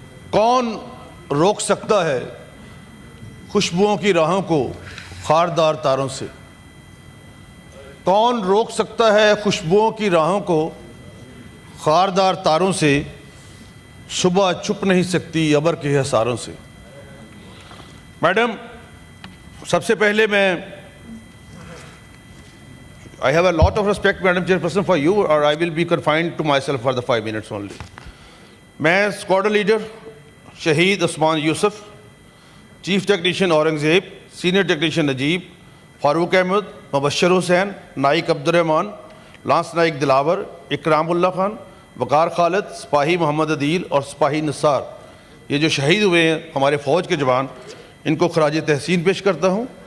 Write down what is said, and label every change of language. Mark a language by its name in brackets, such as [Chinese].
[Urdu] کون روک سکتا ہے خوشبوؤں کی راہوں کو خاردار تاروں سے؟ کون روک سکتا ہے خوشبوؤں کی راہوں کو خاردار تاروں سے؟ صبح چھپ نہیں سکتی ابر کے حصاروں سے. میڈم سب سے پہلے میں [English] I have a lot of respect, Madam Chairperson, for you, or I will be confined to myself for the 5 minutes only. [Urdu] میں اسکواڈرن لیڈر شہید عثمان یوسف، chief technician Aurangzeb, senior technician نجیب، فاروق احمد، مبشر حسین، نائک عبدالرحمان، لانس نائک دلاور، اکرام اللہ خان، وقار خالد، سپاہی محمد عدیل اور سپاہی نثار، یہ جو شہید ہوئے ہیں ہمارے فوج کے جوان، ان کو خراج تحسین پیش کرتا ہوں.